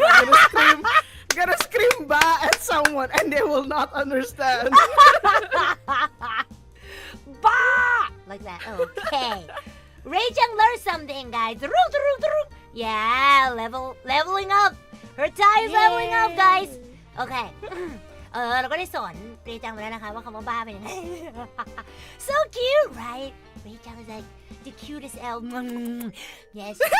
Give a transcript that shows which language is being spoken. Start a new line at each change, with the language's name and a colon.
English: I'm gonna scream ba at someone and they will not understand. Ba! Like that. Okay. Ray Jung learned something, guys. Yeah, leveling up. Her tie is leveling up, guys. Okay.
Thai: เราก็ได้สอนเรจังไปแล้วนะคะว่าคำว่าบ้าเป็นยังไง So cute, right?
English: Ray Jung is like the cutest elf. Yes.